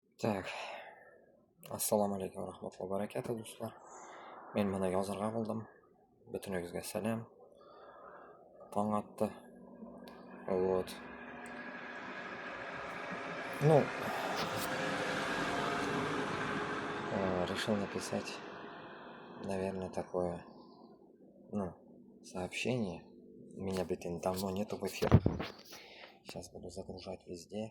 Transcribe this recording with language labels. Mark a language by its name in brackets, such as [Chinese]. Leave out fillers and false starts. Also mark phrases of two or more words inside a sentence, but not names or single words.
[Russian] Так, [Uzbek] assalomu alaykum va rahmatullohi va barakatuh do'stlar. Men mana yozirg'a bo'ldim. Butuningizga salom. Tong otdi. [Russian] Вот. Ну, решил написать, наверное, такое, сообщение. Меня, давно нету в эфирах. Сейчас буду загружать везде.